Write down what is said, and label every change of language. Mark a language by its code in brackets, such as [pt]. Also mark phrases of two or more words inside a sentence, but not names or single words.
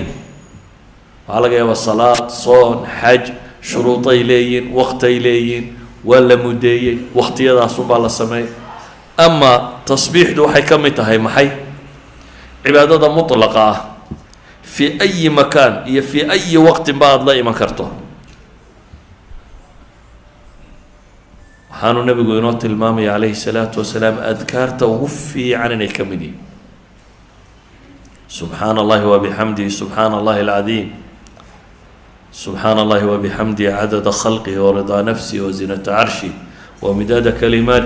[so] waxaa laga yaabaa salaad, soon, xaj shuruuday leeyihin, waktay leeyihin, waa la mudeeyey, waktiyadaasubaa la sameeyey. ama tasbiixdu waxay ka mid tahay maxay? cibaadada mutlaqa ah [ar] في أي مكان [so] iyo [ar] في أي وقت [so] ba aada la iman karto. waxaanu nabigu inoo tilmaamaya [ar] عليه الصلاة والسلام [so] adkaarta ugu fiican inay ka mid yihin [ar] سبحان الله وبحمده سبحان الله العظيم سبحان الله وبحمده عدد خلقه ورضا نفسه وزنة عرشه ومداد كلماته.